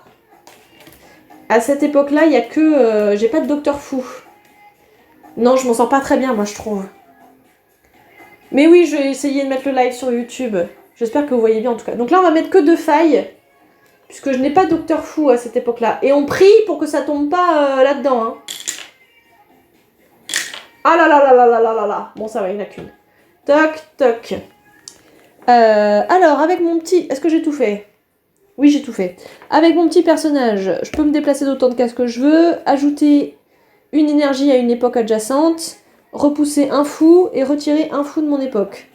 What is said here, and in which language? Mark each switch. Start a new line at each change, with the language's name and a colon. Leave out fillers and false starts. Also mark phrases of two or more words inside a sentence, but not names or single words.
French: il n'y a que... j'ai pas de docteur fou. Non, je m'en sors pas très bien, moi, je trouve. Mais oui, je vais essayer de mettre le live sur YouTube. J'espère que vous voyez bien, en tout cas. Donc là, on va mettre que 2 failles. Puisque je n'ai pas de docteur fou à cette époque-là. Et on prie pour que ça tombe pas là-dedans. Hein. Ah là là là là là là là là. Bon, ça va, il n'y en a qu'une. Toc, toc. Alors, avec mon petit... Est-ce que j'ai tout fait ? Oui, j'ai tout fait. Avec mon petit personnage, je peux me déplacer d'autant de cases que je veux, ajouter une énergie à une époque adjacente, repousser un fou et retirer un fou de mon époque.